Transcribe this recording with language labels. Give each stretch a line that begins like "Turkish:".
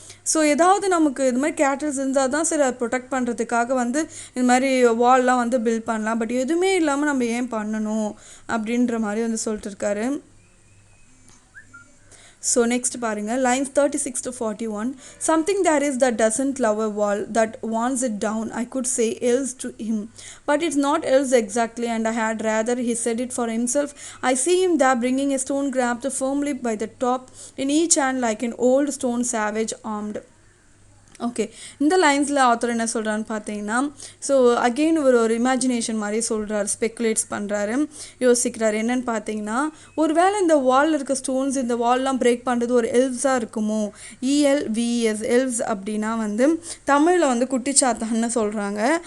Tamil: So ஏதாவது நமக்கு இது மாதிரி கேட்டல்ஸ் இருந்தால் தான் சரி அதை ப்ரொடெக்ட் பண்ணுறதுக்காக வந்து இது மாதிரி வால்லாம் வந்து பில்ட் பண்ணலாம். பட் எதுவுமே இல்லாமல் நம்ம ஏன் பண்ணணும் அப்படின்ற மாதிரி வந்து சொல்லிட்டு இருக்காரு. ஸோ நெக்ஸ்ட் பாருங்கள்,
English: lines 36 to 41. Something there is that doesn't love a wall, that wants it down. I could say else to him, but it's not else exactly, and I had rather he said it for himself. I see him there bringing a stone grabbed firmly by the top in each hand like an old stone savage armed.
Tamil: Okay, இந்த லைன்ஸில் author என்ன சொல்கிறான்னு பார்த்தீங்கன்னா, so again ஒரு imagination மாதிரி சொல்கிறார், ஸ்பெக்குலேட்ஸ் பண்ணுறாரு, யோசிக்கிறார். என்னென்னு பார்த்தீங்கன்னா, ஒரு வேளை இந்த வாலில் இருக்க ஸ்டோன்ஸ் இந்த வால்லாம் பிரேக் பண்ணுறது ஒரு எல்வ்ஸாக இருக்குமோ. ELVS எல்வ்ஸ் அப்படின்னா வந்து தமிழில் வந்து குட்டிச்சாத்தான்னு சொல்கிறாங்க.